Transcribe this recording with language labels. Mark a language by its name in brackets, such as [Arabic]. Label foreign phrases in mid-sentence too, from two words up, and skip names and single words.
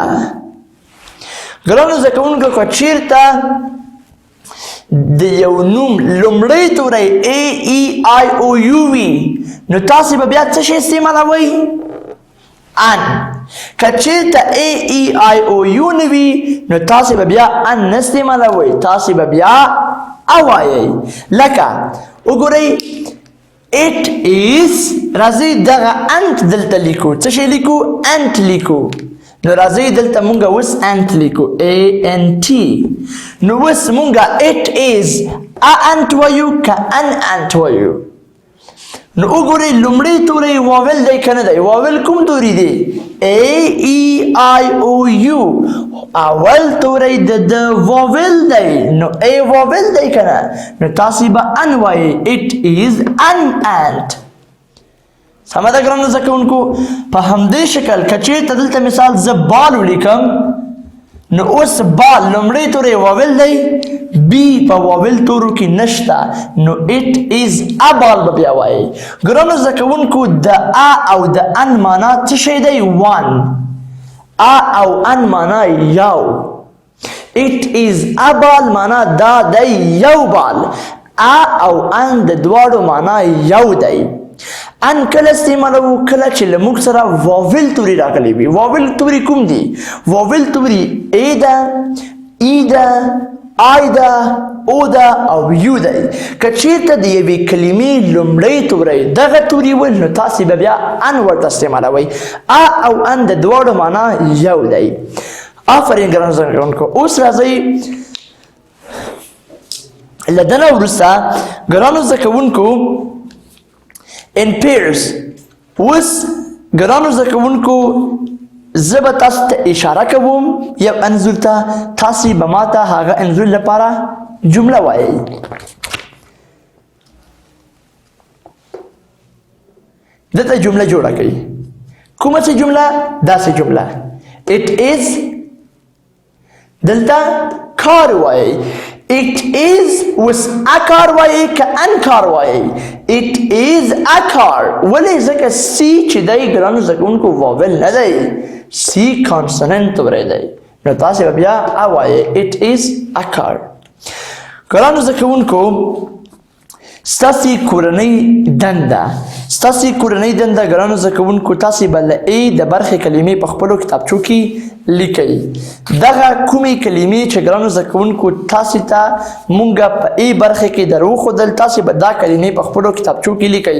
[Pashto] ګرانو زده کوونکو که چېرته د یو نوم لومړی توری ای ای آی او یو وي نو تاسې به بیا څه شی استعمالوئ؟ ان. که چېرته ای ای آی او یو نه وي نو تاسې به بیا ان نه استعمالوئ، تاسې به بیا اوایئ. لکه وګورئ [English] it is، [Pashto] راځئ دغه انت دلته لیکو. څه شی لیکو؟ انت لیکو. نو راځئ دلته مونږ اوس انت لیکو، ANT. نو اوس مونږ [English] it is ant [Pashto] وایو که انت وایو؟ نو وګورئ لومړی توری واول دی که نه دی؟ واول کوم توری دی؟ AEIOU. اول توری د واول دی، نو ای واول دی که نه؟ نو تاسې به ان وایئ. [English] it is انت. [Pashto] سمه ده ګرانو زده کوونکو؟ په همدې شکل که چېرته دلته مثال زه بال ولیکم نو اوس بال لومړی توری واول دی، بی په واول تورو کې نشته، نو [English] it is a ball [Pashto] به بیا وایي. ګرانو زده کوونکو د ا او د ان معنا څه شی دی؟ one. ا او ان معنا یو. [English] it is a ball [Pashto] معنا دا دی یو بال. ا او ان د دواړو معنا یو دی. ان کله استعمالوو؟ کله چې له موږ سره واول توري راغلی وي. واول توري کوم دي؟ واول توري ای ده، ای ده، آی ده، او ده او یو دی. که چېرته د یوې کلمې لومړی توری دغه توري ول نو تاسې به بیا ان ورته استعمالوئ. ا او ان د دواړو معنا یو دی. آفرین ګرانو زده کوونکو. اوس راځئ له ده نه وروسته ګرانو زده کوونکو [English] in pairs [Pashto] اوس ګرانو زده کوونکو زه به تاسو ته اشاره کوم یو انځور ته، تاسې به ماته هغه انځور لپاره جمله وایئ. دلته جمله جوړه کړئ. کومه څه جمله؟ داسې جمله. [English] It is [Pashto] دلته کار وایئ. [English] It is [Pashto] اوس ا کار وایئ که ان کار وایئ؟ [English] It is a car. [Pashto] ولې؟ ځکه سی چې دی ګرانو زده کوونکو واول نه دی، سی کانسوننت وری دی، نو تاسې به بیا ا وایئ. [English] It is a car. [Pashto] ګرانو زده کوونکو ستاسې کورنۍ دنده ګرانو زده کوونکو تاسې به له ای د برخې کلمې په خپلو کتابچو کې لیکئ. دغه کومې کلمې چې ګرانو زده کوونکو تاسې ته مونږ په ای برخې کې در وښودل، تاسې به دا کلمې په خپلو کتابچو کې لیکئ.